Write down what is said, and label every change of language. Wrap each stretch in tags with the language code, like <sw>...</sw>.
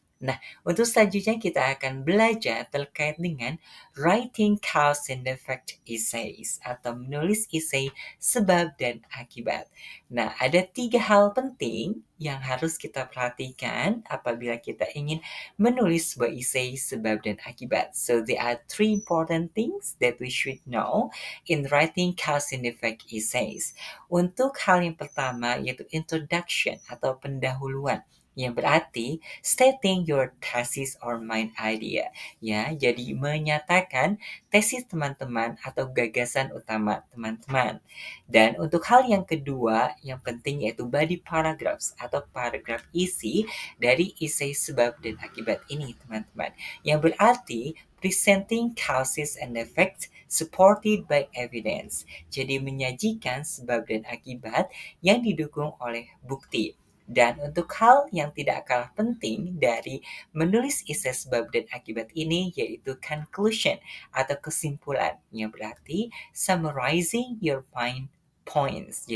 <id>Nah, untuk selanjutnya kita akan belajar terkait dengan</id> <en>writing cause and effect essays</en> <id>atau menulis esai sebab dan akibat. Nah, ada 3 hal penting yang harus kita perhatikan apabila kita ingin menulis sebuah esai sebab dan akibat.</id> <en>So, there are 3 important things that we should know in writing cause and effect essays.</en> <id>Untuk hal yang pertama yaitu introduction atau pendahuluan, yang berarti</id> <en>stating your thesis or main idea,</en> <id>ya. Jadi menyatakan tesis teman-teman atau gagasan utama teman-teman. Dan untuk hal yang kedua yang penting yaitu body paragraphs atau paragraf isi dari esai sebab dan akibat ini, teman-teman.</id> <en>Yang berarti presenting causes and effects supported by evidence.</en> <id>Jadi menyajikan sebab dan akibat yang didukung oleh bukti. Dan untuk hal yang tidak kalah penting dari menulis esai sebab dan akibat ini yaitu conclusion atau kesimpulan, yang berarti</id> <en>summarizing your points.</en>